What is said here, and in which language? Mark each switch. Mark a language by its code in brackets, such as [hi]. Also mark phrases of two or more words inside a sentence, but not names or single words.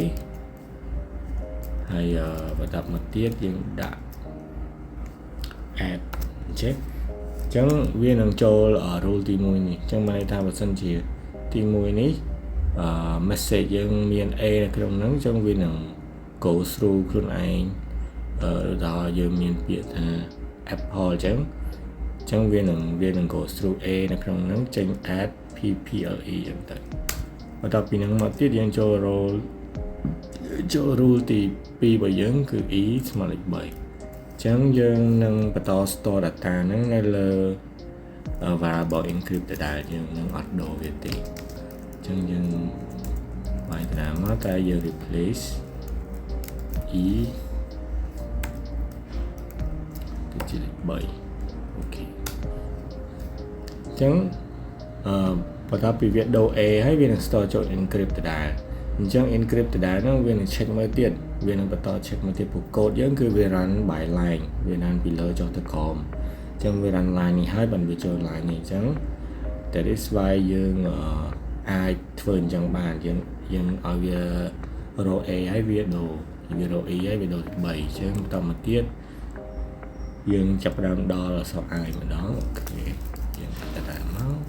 [km] ហើយបន្តមកទៀតយើងដាក់ [en] add check [km] អញ្ចឹងវានឹងចូល rule ទី1នេះអញ្ចឹងមានន័យថាបើសិនជាទី1នេះmessage យើងមាន A នៅក្នុងហ្នឹងអញ្ចឹងវានឹង [en] go through [km] ខ្លួនឯងដល់យើងមានពាក្យថា apple អញ្ចឹងវានឹង [en] go through [km] A នៅក្នុងហ្នឹងចេញ [en] add pple [km] អញ្ចឹងទៅបន្ទាប់ពីហ្នឹងមកទៀតយើងចូល rule ទី2របស់យើងគឺ e ស្មើនឹង3អញ្ចឹងយើងនឹងបន្ត [en] store data [km] ហ្នឹងនៅលើ variable encrypt ដដែលយើងនឹងអត់ដូរវាទេអញ្ចឹងយើងបាយតាមកតែយើង [en] replace e [km] ទៅជា3អូខេអញ្ចឹងបន្ទាប់ពីវាដូរ A ហើយវានឹង store ចូល encrypt ដដែលអញ្ចឹង encrypt ដដែលហ្នឹងវានឹង check មើលទៀត វានឹងបន្ត check មើលទៀតព្រោះ code យើងគឺវា [en] run by line [km] វា run ពីលើចុះទៅក្រោមអញ្ចឹងវា run line នេះហើយបានវាចូល line នេះអញ្ចឹង [en] that is why [km] យើងអាចធ្វើអញ្ចឹងបានយើងឲ្យវា row A ហើយវាដូរវា row E ហើយវាដូរទៅ3អញ្ចឹងបន្តមកទៀតយើងចាប់ផ្ដើមដល់អក្សរ I ម្ដងអូខេយើងដាក់មក